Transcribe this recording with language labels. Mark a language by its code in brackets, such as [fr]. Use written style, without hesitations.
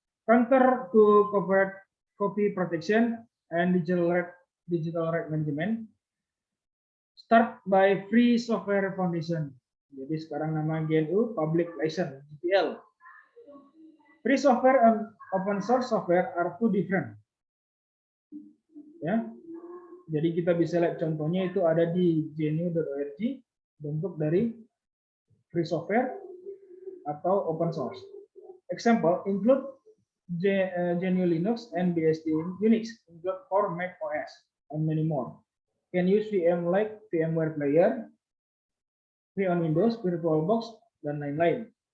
[en] Counter to copy protection and digital right management. Start by free software foundation. [id] Jadi sekarang nama [en] GNU Public License (GPL). Free software and open source software are two different. [id] Ya. Jadi kita bisa lihat contohnya itu ada di gnu.org. bentuk dari free software atau open source. [en] Example include GNU Linux and BSD Unix, include for Mac OS, and many more. Can use VM like VMware Player, free on Windows, VirtualBox, [id] dan lain-lain.